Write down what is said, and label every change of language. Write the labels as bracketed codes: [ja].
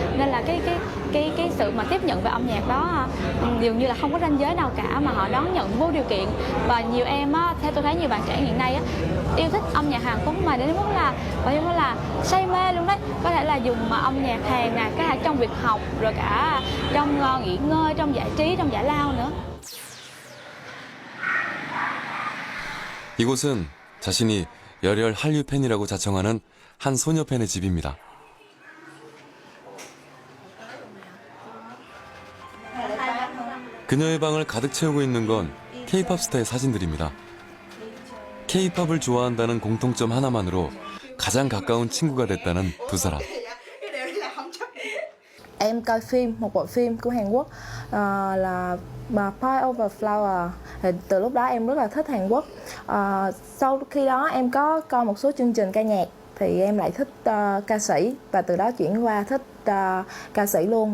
[vi] Nên là cái sự mà tiếp nhận về âm nhạc đó dường như là không có ranh giới nào cả, mà họ đón nhận vô điều kiện. Và nhiều em á, theo tôi thấy nhiều bạn trẻ hiện nay á, yêu thích âm nhạc Hàn Quốc mà đến mức là say mê luôn đấy. Có thể là dùng âm nhạc Hàn nè, có thể trong việc học, rồi cả trong nghỉ ngơi, trong giải trí, trong giải lao nữa. [ko] 이곳은 자신이 열혈 한류 팬이라고 자청하는 한 소녀 팬의 집입니다. 그녀의 방을 가득 채우고 있는 건 K-팝 스타의 사진들입니다. K-팝을 좋아한다는 공통점 하나만으로 가장 가까운 친구가 됐다는 두 사람. [vi] Em coi phim, một bộ phim của Hàn Quốc là Pie Over Flower. Từ lúc đó em rất là thích Hàn Quốc. Sau khi đó em có coi một số chương trình ca nhạc thì em lại thích ca sĩ, và từ đó chuyển qua thích ca sĩ luôn.